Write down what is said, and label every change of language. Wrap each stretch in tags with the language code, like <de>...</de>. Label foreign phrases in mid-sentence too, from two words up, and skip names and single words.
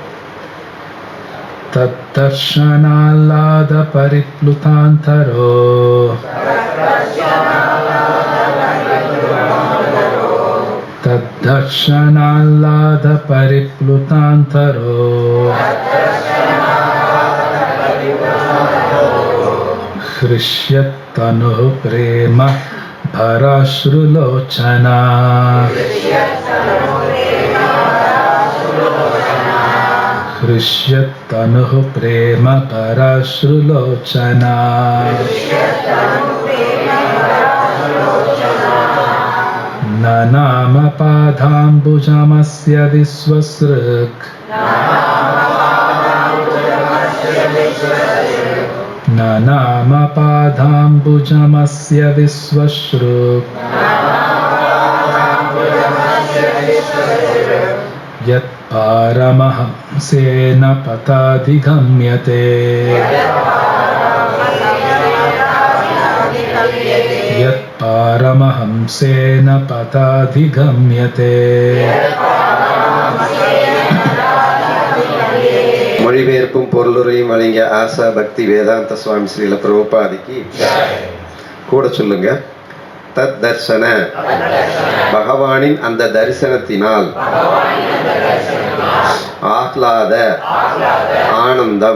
<sa>तद्दर्शनाह्लाद परिप्लुतान्तरो तद्दर्शनाह्लाद परिप्लुतान्तरो हृष्यत्तनुः प्रेम भराश्रुलोचना. हृष्यत्तनुः प्रेम भराश्रुलोचना. न नाम पादाम्बुजमस्य विश्वसृक् न नाम पादाम्बुजमस्य विश्वसृक् यत्पारमहंसेन पथाधिगम्यते यत्पारमहंसेन पथाधिगम्यते.</sa> <ta>மொழிபெயர்ப்பும் பொருளுரையும் வழங்கிய ஆசா பக்தி வேதாந்த சுவாமி ஸ்ரீல பிரபுபாதிக்கு கூட சொல்லுங்க.</ta> <sa>तत् दर्शन</sa> <ta>பகவானின் அந்த தரிசனத்தினால் ஆஹ்லாத ஆனந்தம்</ta>